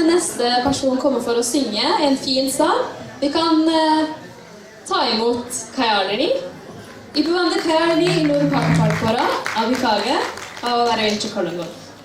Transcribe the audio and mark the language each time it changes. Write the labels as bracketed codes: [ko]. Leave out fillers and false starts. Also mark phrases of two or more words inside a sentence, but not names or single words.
[sv] nästa person kommer för att [no] synge en fin sang. [sv] Vi kan ta emot Kayalini. [ta] ఇప్పుడు வந்து Kayalini இன்னொரு பாட்டு பாட போறா அதுக்காக வரவேற்றுக் கொள்ளுங்கள்.